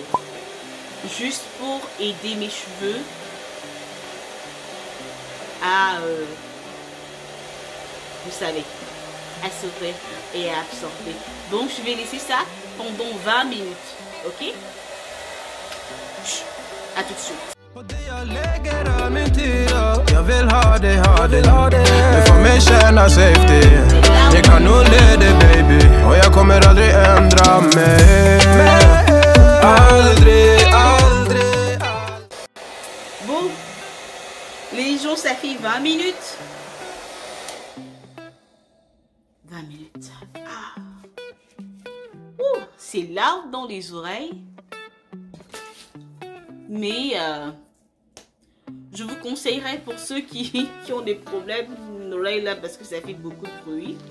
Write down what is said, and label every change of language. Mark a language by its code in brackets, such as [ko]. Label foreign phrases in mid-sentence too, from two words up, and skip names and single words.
[fr] Juste pour aider mes cheveux à... vous savez, à s'ouvrir et à absorber. Donc, je vais laisser ça pendant 20 minutes. Ok? À tout de suite. [sv] Jag vill ha dig, du får mig känna safety. Jag kan nog leda baby, och jag kommer aldrig ändra mig. Aldrig, aldrig, aldrig. [fr] Bon, les gens, ça fait 20 minutes. 20 minutes. Ah. C'est lourd dans les oreilles. Mais je vous conseillerais pour ceux qui ont des problèmes d'oreille là parce que ça fait beaucoup de bruit.